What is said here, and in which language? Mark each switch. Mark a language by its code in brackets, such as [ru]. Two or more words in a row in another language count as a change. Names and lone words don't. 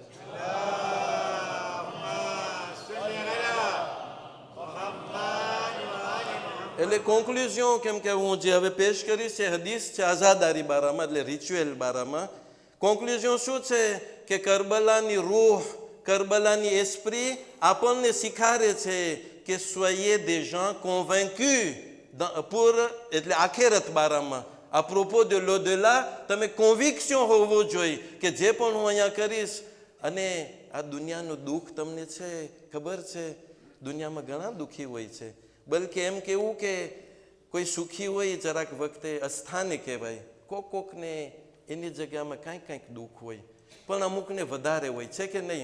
[gu] એટલે કોન્ક્લુઝન, કેમ કે હું જે હવે પેશ કરીશ છે હદીસ છે આઝાદારી બારામાં, એટલે રિચ્યુઅલ બારામાં. કોન્ક્લુઝન શું છે કે કરબલાની રૂહ, કરબલાની એસ્પ્રી આપણને શીખાડે છે કે [fr] soyez des gens convaincus pour, [gu] એટલે આખેરત બારામાં, [fr] à propos de l'au-delà, [gu] તમે કોન્વિક્શન હોવો જોઈએ કે જે પણ હું અહીંયા કરીશ. અને આ દુનિયાનું દુઃખ તમને છે ખબર છે? દુનિયામાં ઘણા દુઃખી હોય છે. બલકે એમ કેવું કે કોઈ સુખી હોય જરાક વખતે અસ્થાને કહેવાય. કોકને એની જગ્યામાં કાંઈક દુઃખ હોય, પણ અમુકને વધારે હોય છે કે નહીં?